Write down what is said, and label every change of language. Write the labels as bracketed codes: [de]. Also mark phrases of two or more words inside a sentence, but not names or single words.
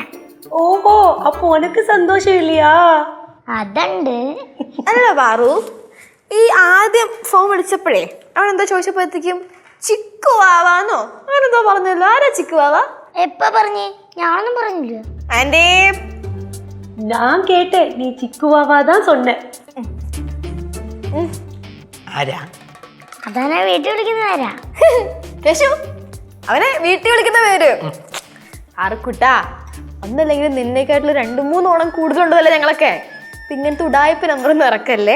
[ta] ஓஹோ, அப்போ உனக்கு சந்தோஷமில்லையா? [ml] അതുണ്ട്. അല്ല പാറു, ഈ ആദ്യം ഫോൺ വിളിച്ചപ്പോഴേ അവൻ എന്താ ചോദിച്ചപ്പോഴത്തേക്കും ചിക്കു വാവാന്നോ അങ്ങനെന്തോ പറഞ്ഞല്ലോ. ആരാ ചിക്കു വാവാ? എപ്പ പറഞ്ഞേ? ഞാനൊന്നും പറഞ്ഞില്ല. ആൻറ്റേ, [ta] நான் கேட்டேன், நீ சிக்குவாவா தான் சொன்ன. [ml] ആരാ? അതാനാ വീട്ടിൽ വിളിക്കുന്നതാരാ? കേശു, അവനെ വീട്ടിൽ വിളിക്കുന്ന പേര്. ആർക്കുട്ടാ, ഒന്നല്ലെങ്കിലും നിന്നേക്കായിട്ടുള്ള 2-3 ഓണം കൂടുതലുണ്ടല്ലേ ഞങ്ങളൊക്കെ. ഇങ്ങനത്തെ ഉടായ്പ നമ്പറൊന്നും ഇറക്കല്ലേ.